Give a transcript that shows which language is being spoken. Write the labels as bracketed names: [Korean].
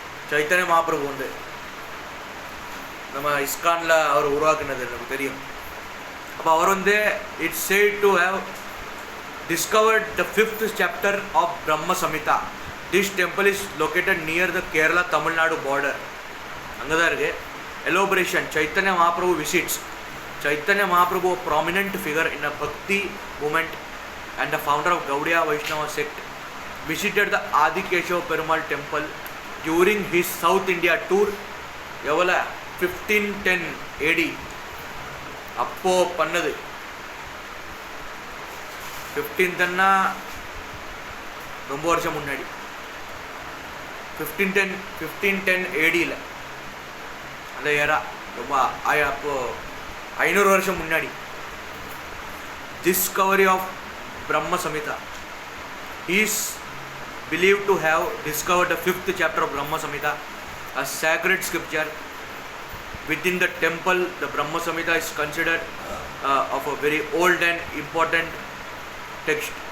[Tamil] சைத்தன்ய மகாபிரபு வந்து நம்ம இஸ்கானில் அவர் உருவாக்குனது நமக்கு தெரியும். அப்போ அவர் வந்து it's [English] said to have discovered the 5th chapter of Brahma Samhita. This temple is located near the Kerala Tamil Nadu border. [Tamil] அங்கே தான் இருக்குது. [English] Elaboration: Chaitanya Mahaprabhu visits. Chaitanya Mahaprabhu, a prominent figure in a Bhakti movement and the founder of Gaudiya Vaishnava sect, visited the Adikeshava Perumal temple during his South India tour. [Tamil] எவ்வளோ 1510 AD அப்போ பண்ணது. 1510னா ரொம்ப வருஷம் முன்னாடி. 1510 ADயில் அந்த era ரொம்ப அப்போ 500 வருஷம் முன்னாடி. [English] Discovery of Brahma Samhita. He is believed to have discovered the 5th chapter of Brahma Samhita, a sacred scripture. Within the temple, the Brahma Samhita is considered of a very old and important text.